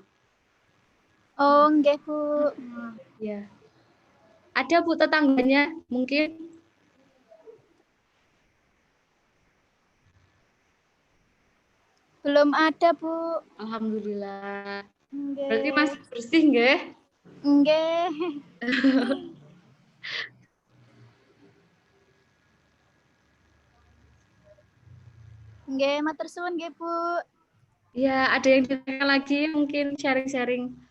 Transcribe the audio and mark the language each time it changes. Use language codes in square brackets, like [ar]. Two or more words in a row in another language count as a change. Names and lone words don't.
[jv] Oh, nggih, Bu. [id] Ya, ada Bu tetangganya mungkin. Belum ada, Bu. Alhamdulillah. Berarti [jv] Nggih. [id] masih bersih nggih? [jv] Nggih. Nggih, matur suwun nggih, Bu. [id] Ya, ada yang ditanya lagi mungkin sharing-sharing.